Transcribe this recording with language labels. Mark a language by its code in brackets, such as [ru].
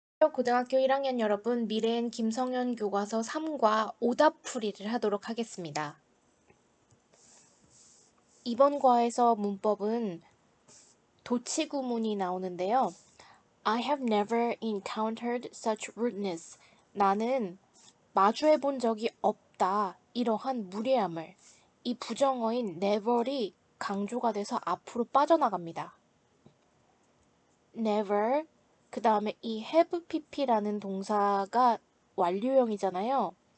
[ko] 고등학교 1학년 여러분, 미래엔 김성현 교과서 3과 오답풀이를 하도록 하겠습니다. 이번 과에서 문법은 도치구문이 나오는데요. [en] I have never encountered such rudeness. [ko] 나는 마주해 본 적이 없다. 이러한 무례함을. 이 부정어인 never이 강조가 돼서 앞으로 빠져나갑니다. never, 그 다음에 이 have pp라는 동사가 완료형이잖아요.